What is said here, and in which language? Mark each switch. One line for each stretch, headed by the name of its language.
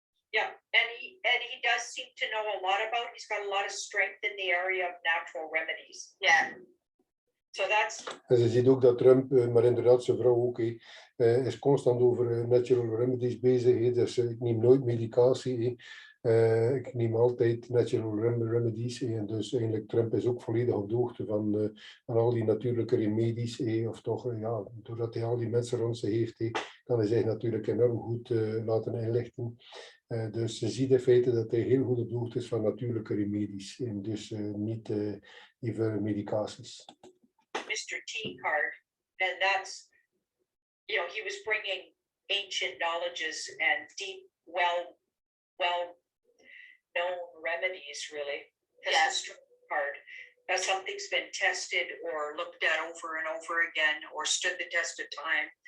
English: Yeah, and he does seem to know a lot about. He's got a lot of strength in the area of natural remedies. Yeah. So that's.
Dutch: En ze ziet ook dat Trump, maar inderdaad zijn vrouw ook, is constant over
English: natural remedies
Dutch: bezig. Dus ik neem nooit medicatie. Ik neem altijd
English: natural remedies.
Dutch: En dus eigenlijk Trump is ook volledig op de hoogte van al die natuurlijke remedies. Of toch, ja, doordat hij al die mensen rond zich heeft, kan hij zich natuurlijk enorm goed laten inlichten. Dus ze ziet in feite dat hij heel goed op de hoogte is van natuurlijke remedies. En dus niet even medicaties.
English: Mr. T card, and that's, he was bringing ancient knowledges and deep, well known remedies, really. That's the card. That's something's been tested or looked at over and over again, or stood the test of time.